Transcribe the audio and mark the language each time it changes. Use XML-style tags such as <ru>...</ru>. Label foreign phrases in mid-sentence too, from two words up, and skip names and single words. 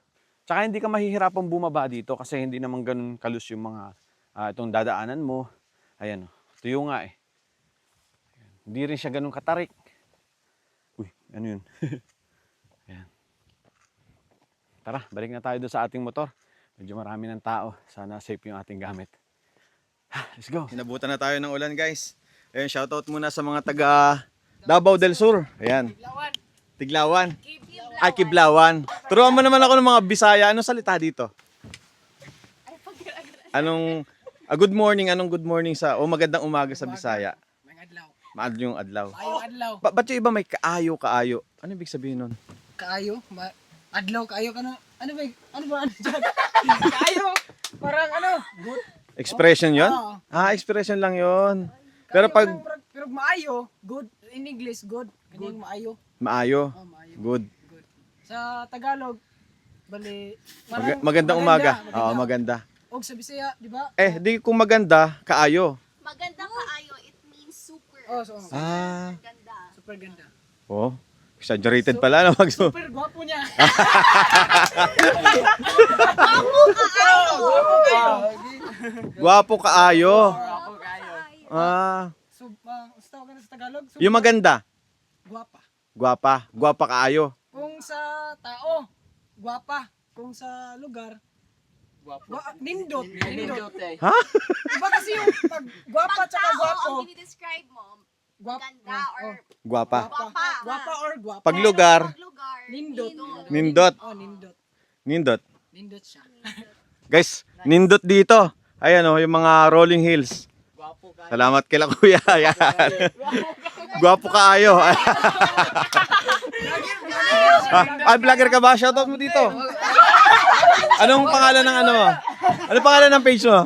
<tl>Tsaka hindi ka mahihirapang bumaba dito kasi hindi naman ganun kalus yung mga itong dadaanan mo. Ayan, oh. Tuyo nga eh. Ayan. Hindi rin siya ganun katarik. Uy, ano yun? Ayan. Tara, balik na tayo doon sa ating motor. Medyo marami ng tao. Sana safe yung ating gamit.</tl> <en>Let's go.</en> <tl>Inabutan na tayo ng ulan, guys. Ayun, shoutout muna sa mga taga Davao del Sur. Ayan. Tiglawan. Ay, Kiblawan. Turuan mo naman ako ng mga Bisaya. Anong salita dito? Anong</tl> <en>good morning?</en> <tl>Anong</tl> <en>good morning</en> <tl>sa magandang umaga sa Bisaya? Maadlaw yung adlaw. Adlaw. Ba't yung iba may kaayo? Ano ibig sabihin nun? Kaayo? Adlaw, kaayo ka na. Ano ba? Ano dyan? Kaayo! Parang good. Expression yon? Oo. Expression lang yon. Pero pag Pero maayo, good.</tl> <en>In English, good.</en> <tl>Kanyang maayo. maayo, Oh, maayo. good. Sa Tagalog, bali, Magandang umaga. Oo, maganda. Og sa Bisaya, di ba? Di kung maganda, kaayo. Maganda kaayo,</tl> <en>it means super.</en> <tl>Oh, so, Ganda. super ganda. Oh, exaggerated pala na Super gwapo niya.</tl> <ceb>Gwapo kaayo. Gwapo kayo.</ceb> <tl>So, sa tawag na sa Tagalog, super, Yung maganda, gwapa.</tl> <ceb>gwapa kaayo.</ceb> <tl>Kung sa tao, gwapa. Kung sa lugar, Nindot. Nindot. Ha? Iba kasi yung pag gwapa tsaka gwapo. Ang dinidescribe mo, Gwap, ganda or Gwapa. gwapa. gwapa or gwapa. Pag lugar, Lugar. Nindot. nindot. Oh, nindot. Nindot.</tl> <ceb>Nindot siya.</ceb> <tl>Guys, nindot dito. Ayan oh, yung mga rolling hills. Salamat kila kuya. Ayan.</tl> <ceb>Gwapo kaayo.</ceb> <tl>Ay, vlogger ka ba? Shoutout mo dito. Anong pangalan ng ano mo? Anong pangalan ng page mo?</tl>